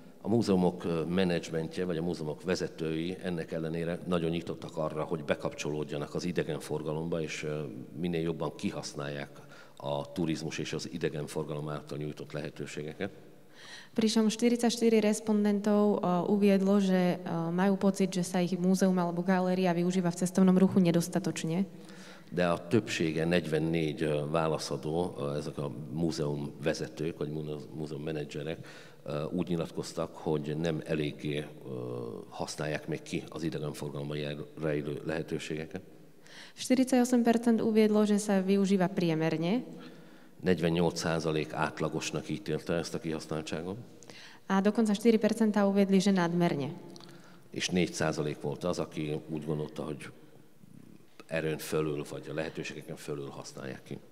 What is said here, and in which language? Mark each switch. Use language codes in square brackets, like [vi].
[hu] A múzeumok menedzsmentje, vagy a múzeumok vezetői ennek ellenére nagyon nyitottak arra, hogy bekapcsolódjanak az idegenforgalomba, és minél jobban kihasználják a turizmus és az idegenforgalom által nyújtott lehetőségeket. [sk] Pričom 44 respondentov uviedlo, že majú pocit, že sa ich múzeum alebo galéria využíva v cestovnom ruchu nedostatočne. [hu] De a többsége, 44 válaszadó, ezek a múzeum vezetők, vagy múzeum menedzserek úgy nyilatkoztak, hogy nem eléggé használják még ki az idegenforgalomban rejlő lehetőségeket. [sk] 48% uviedlo, že sa využíva priemerne. [hu] 48% átlagosnak ítélte ezt a kihasználtságot. [sk] A dokonca 4% uviedli, že nadmerne. [hu] És 4% volt az, aki úgy gondolta, hogy erőn fölül, vagy a lehetőségeken fölül használják ki.